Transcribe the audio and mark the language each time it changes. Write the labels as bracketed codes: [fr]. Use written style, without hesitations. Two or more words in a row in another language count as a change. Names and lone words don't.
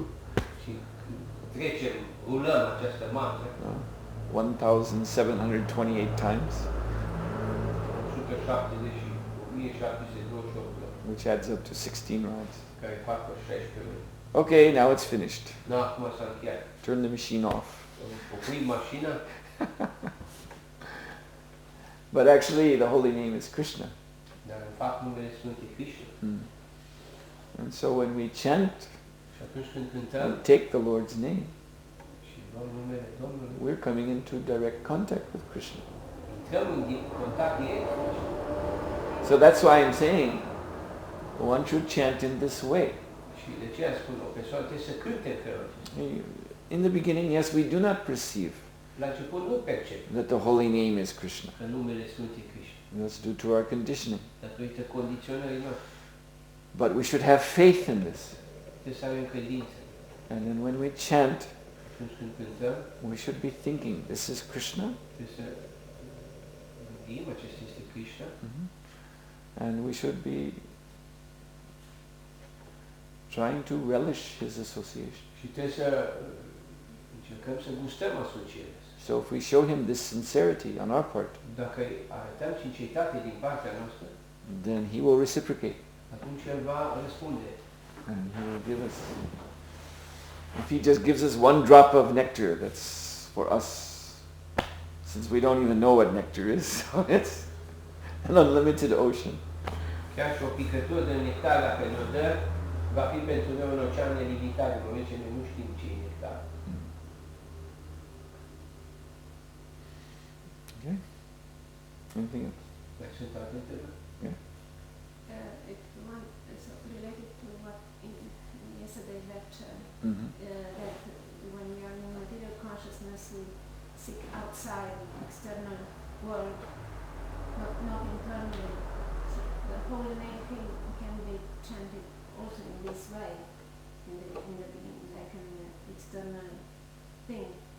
[ro] Și trecem, rulăm această mantră. [en] 1,728 times. 1728 Which adds up to 16 rounds. [ro] care fac 16 runde. [en] Okay, now it's finished. [ro] Nu, acum s-a încheiat. [en] Turn the machine off. [ro] Oprim mașina. [en] But actually the holy name is Krishna. [ro] Dar în fapt numele Sfânt e Krishna. [en] And so when we chant [ro] Și atunci când cântăm [en] and take the Lord's name, [ro] și luăm numele Domnului, [en] we're coming into direct contact with Krishna. [ro] intrăm în contact direct cu Krishna. [en] So that's why I'm saying one should chant in this way. [ro] Și de aceea spun, o persoană trebuie să cânte în felul acesta. [en] In the beginning, yes, we do not perceive [ro] La început nu percep [en] that the holy name is Krishna. [ro] că numele Sfânt e Krishna. [en] That's due to our conditioning. [ro] Datorită condiționării noastre. [en] But we should have faith in this. [ro] Trebuie să avem credință. [en] And then when we chant, [ro] Atunci când cântăm, [en] we should be thinking, this is Krishna. [ro] trebuie să gândim, acesta este Krishna. [en] And we should be trying to relish his association. [ro] Și trebuie să încercăm să gustăm asocierea. [en] So if we show him this sincerity on our part, [ro] Dacă arătăm sinceritate din partea noastră, [en] then he will reciprocate. [ro] atunci El va răspunde. [en] And he will give us, if he just gives us one drop of nectar, that's for us, since we don't even know what nectar is, so it's an unlimited ocean. [ro] Chiar și o picătură de nectar, dacă ne-o dă, va fi pentru noi un ocean nelimitat, în moment ce noi nu știm ce e nectar. [en] Okay? Anything else? [ro] Mai sunt alte întrebări? [en] So related to what in yesterday's lecture, Mm-hmm. that when we are in material consciousness, we seek outside external world, not internally. So the holy name can be chanted also in this way, in the beginning, like an external thing.